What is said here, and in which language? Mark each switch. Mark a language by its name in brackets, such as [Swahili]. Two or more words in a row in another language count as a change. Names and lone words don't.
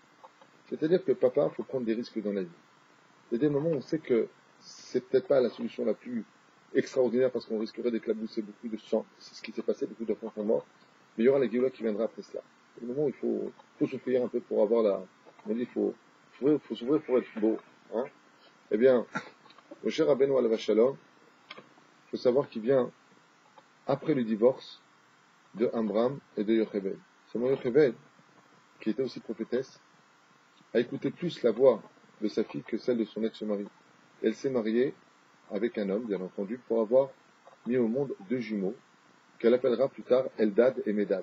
[French] C'est-à-dire que papa, il faut prendre des risques dans la vie. Il y a des moments où on sait que c'est peut-être pas la solution la plus extraordinaire parce qu'on risquerait d'éclabousser beaucoup de sang. C'est ce qui s'est passé, beaucoup d'enfants sont morts. Mais il y aura la Géoula qui viendra après cela. C'est le moment où il faut souffrir un peu pour avoir la... On dit, il faut s'ouvrir pour être beau. Hein. Eh bien, le cher Rabbeinu [Hebrew] עליו השלום, [French] il faut savoir qu'il vient après le divorce de Amram et de Yocheved. Seulement Yocheved, qui était aussi prophétesse, a écouté plus la voix de sa fille que celle de son ex-mari. Elle s'est mariée avec un homme, bien entendu, pour avoir mis au monde 2 jumeaux, qu'elle appellera plus tard Eldad et Medad.